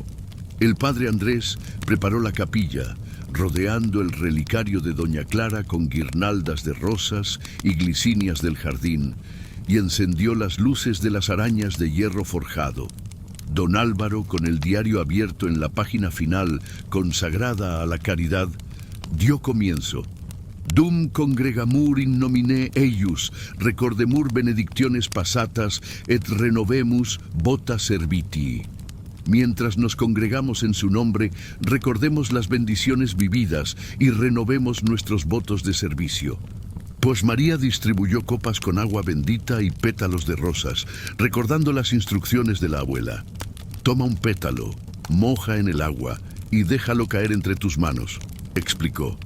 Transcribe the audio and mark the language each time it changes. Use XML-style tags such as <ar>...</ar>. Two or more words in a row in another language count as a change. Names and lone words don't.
<es>El padre Andrés preparó la capilla, rodeando el relicario de doña Clara con guirnaldas de rosas y glicinias del jardín, y encendió las luces de las arañas de hierro forjado. Don Álvaro, con el diario abierto en la página final consagrada a la caridad, dio comienzo.</es> <la>Dum congregamur in nomine eius, recordemur benedictiones passatas, et renovemus vota servitii.</la> <es>Mientras nos congregamos en su nombre, recordemos las bendiciones vividas y renovemos nuestros votos de servicio. Pues María distribuyó copas con agua bendita y pétalos de rosas, recordando las instrucciones de la abuela. Toma un pétalo, moja en el agua y déjalo caer entre tus manos, explicó.</es>